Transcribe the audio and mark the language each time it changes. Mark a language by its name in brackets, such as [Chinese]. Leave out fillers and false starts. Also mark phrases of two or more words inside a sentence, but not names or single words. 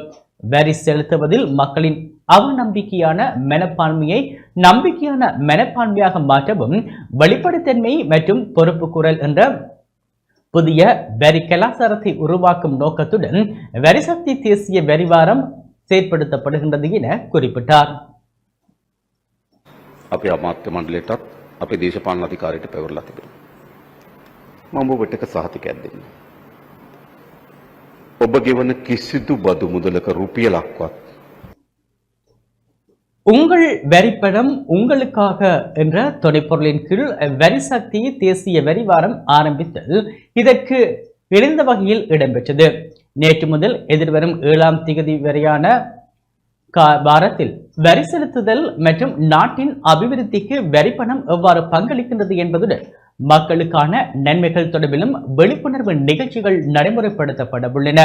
[Tamil] வரி செலுத்துவதில் மக்களின் அவநம்பிக்கையான மனப்பான்மையை நம்பிக்கையான மனப்பான்மையாக மாற்றவும் வெளிப்படைத்தன்மை மற்றும் பொறுப்பு குரல் என்ற புதிய வரி கலாச்சாரத்தை உருவாக்கும் நோக்கத்துடன் வரிசக்தி தேசிய வரி வாரம் செயற்படுத்தப்படுகின்றது என குறிப்பிட்டார். [Sinhala] අපේ අමාත්‍ය මණ්ඩලයටත් අපේ දේශපාලන අධිකාරියට පැවරලා තිබෙනවා. මම ඔබට එක සහතිකයක් දෙන්න. ඔබ ගෙවන කිසිදු බදු මුදලක රුපියලක්වත් [Tamil] உங்கள் வரிப்பணம் உங்களுக்காக என்ற துணைப்பொருளின் கீழ் வரிசக்தி தேசிய வரி வாரம் ஆரம்பித்தல் இதற்கு இணைந்த வகையில் இடம்பெற்றது. நேற்று முதல் எதிர்வரும் 7ஆம் தேதி வரையான வாரத்தில் வரி செலுத்துதல் மற்றும் நாட்டின் அபிவிருத்திக்கு வரிப்பணம் எவ்வாறு பங்களிக்கின்றது என்பதுடன் மக்களுக்கான நன்மைகள் தொடர்பிலும் விழிப்புணர்வு நிகழ்ச்சிகள் நடைமுறைப்படுத்தப்பட உள்ளன.